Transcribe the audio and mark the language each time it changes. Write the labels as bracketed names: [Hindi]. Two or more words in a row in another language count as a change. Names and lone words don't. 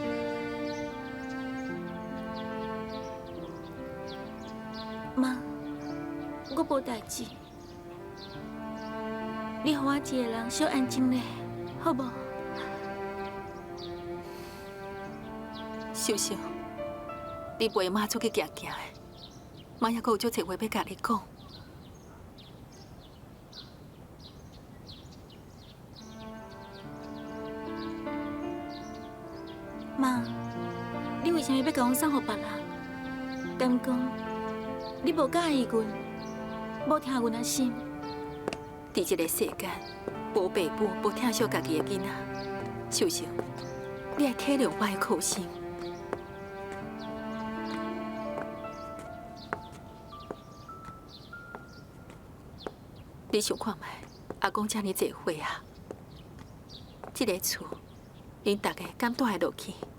[Min Nan Chinese] 妈，我无代志，你互我一个人小安静咧，好无？秀秀，你陪妈出去行行的，妈还阁有足侪话要甲你讲。妈，你为什么要甲阮送互别人？敢讲你无介意阮，无听阮的心？伫这个世间，无爸母无疼惜家己的囡仔。秀秀，你要体谅我的苦心。你想看觅，阿公遮尔济岁啊，这个厝，恁大家敢住得落去？